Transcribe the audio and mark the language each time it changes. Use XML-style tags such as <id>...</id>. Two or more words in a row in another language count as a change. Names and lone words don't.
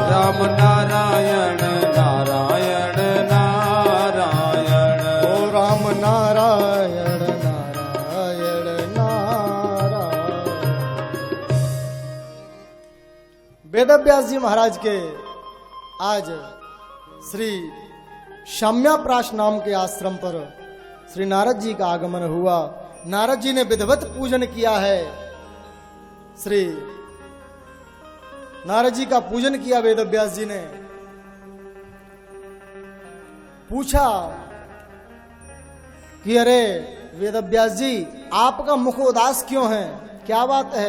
<hi>राम नारायण नारायण नारायण। ओ राम नारायण नारायण नारायण। वेदव्यास जी महाराज के आज श्री शाम्याप्राश नाम के आश्रम पर श्री नारद जी का आगमन हुआ। नारद जी ने विधिवत पूजन किया है। श्री नारद जी का पूजन किया वेदव्यास जी ने। पूछा कि अरे वेदव्यास जी आपका मुख उदास क्यों है, क्या बात है?</hi>